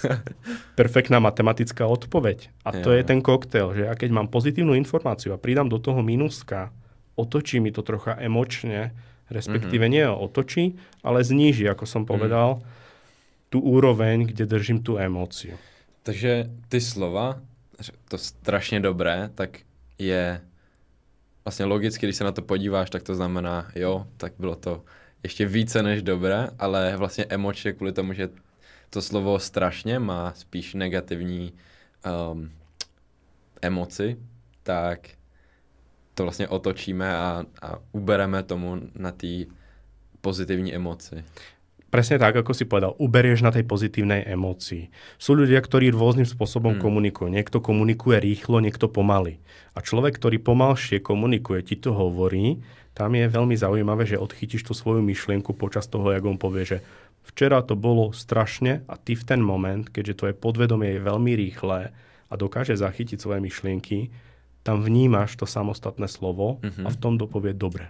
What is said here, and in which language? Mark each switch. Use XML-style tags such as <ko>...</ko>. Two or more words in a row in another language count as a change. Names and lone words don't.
<sk>Perfektná matematická odpoveď. A to je ten koktail, že ja keď mám pozitívnu informáciu a pridám do toho mínuska, otočí mi to trocha emočne, respektíve nie otočí, ale zníži, ako som povedal, tú úroveň, kde držím tú emóciu.</sk> <cs>Takže ty slova, to strašně dobré, tak je vlastně logicky, když se na to podíváš, tak to znamená, jo, tak bylo to ještě více než dobré, ale vlastně emočně kvůli tomu, že to slovo strašně má spíš negativní emoci, tak to vlastně otočíme a ubereme tomu na té pozitivní emoci.</cs> <sk>Presne tak, ako si povedal, uberieš na tej pozitívnej emócii. Sú ľudia, ktorí rôznym spôsobom komunikujú. Niekto komunikuje rýchlo, niekto pomaly. A človek, ktorý pomalšie komunikuje, ti to hovorí, tam je veľmi zaujímavé, že odchytíš tú svoju myšlienku počas toho, jak on povie, že včera to bolo strašne a ty v ten moment, keďže to je podvedomie je veľmi rýchle a dokáže zachytiť svoje myšlienky, tam vnímaš to samostatné slovo a v tom dopovie dobre.</sk>